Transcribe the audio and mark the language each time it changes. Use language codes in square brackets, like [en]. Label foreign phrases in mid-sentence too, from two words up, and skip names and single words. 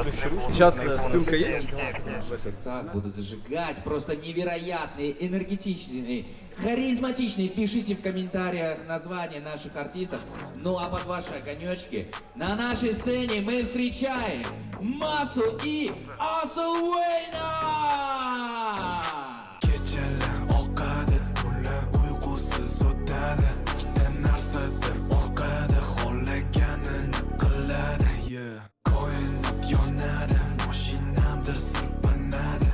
[ru] Сейчас ссылка есть? В сердцах будут зажигать, просто невероятные, энергетичные, харизматичные. Пишите в комментариях названия наших артистов. Ну а под ваши огонечки на нашей сцене мы встречаем Масу и Asylwayna! [uz] Geceler oqadi, tunlar uyqusiz o'tadi. Narsadir orqada xohlaganini qiladi. Koinot yonadi, mashinamdir sirpanadi.